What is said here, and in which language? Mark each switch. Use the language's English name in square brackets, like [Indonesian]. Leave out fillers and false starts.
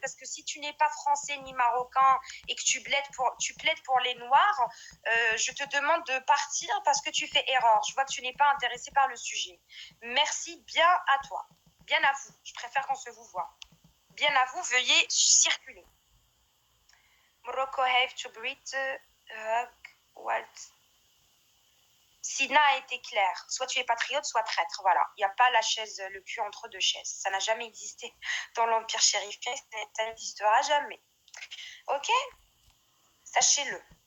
[French] Parce que si tu n'es pas français ni marocain et que tu plaides pour les Noirs, je te demande de partir parce que tu fais erreur. Je vois que tu n'es pas intéressé par le sujet. Merci bien à toi. Bien à vous. Je préfère qu'on se vous voit. Bien à vous, veuillez circuler. [English] Morocco have to breathe, what? [French] Sina a été claire. Soit tu es patriote, soit traître. Voilà. Il n'y a pas la chaise, le cul entre deux chaises. Ça n'a jamais existé dans l'Empire chérifien. Ça n'existera jamais. Ok? Sachez-le.